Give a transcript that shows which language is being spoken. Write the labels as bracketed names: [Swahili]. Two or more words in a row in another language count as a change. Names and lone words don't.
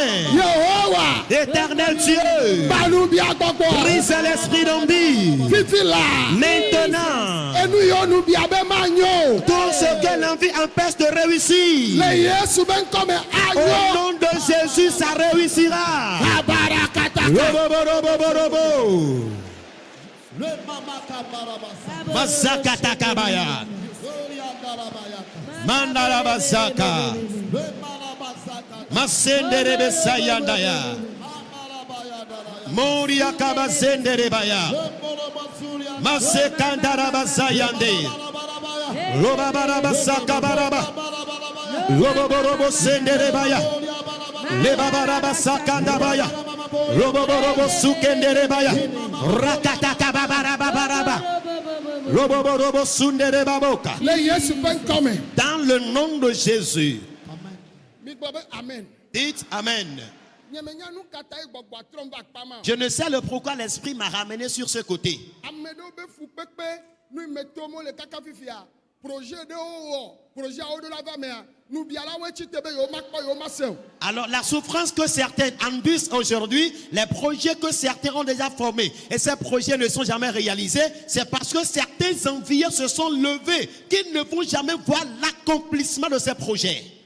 [French] Éternel Dieu. Brise l'esprit d'envie. Maintenant. Tout ce que l'envie empêche de réussir. Au nom de Jésus, ça réussira. Mazakatakabaya. Mandala Basaka. Masendere Sayandaya. Moria Kabasendere Baya. Masekandara Basayande. Robabara Basaka Baraba. Roboborobo Sendere Baya. Lebabara Sakandabaya. Roboborobo Sukenderebaya. Rakataka Babarabaraba. Roboborobo Sunderebaboka. Dans le nom de Jésus. Amen. Dites Amen. Je ne sais le pourquoi l'esprit m'a ramené sur ce côté. Alors la souffrance que certains embusquent aujourd'hui, les projets que certains ont déjà formés et ces projets ne sont jamais réalisés, c'est parce que certains envieux se sont levés qu'ils ne vont jamais voir l'accomplissement de ces projets.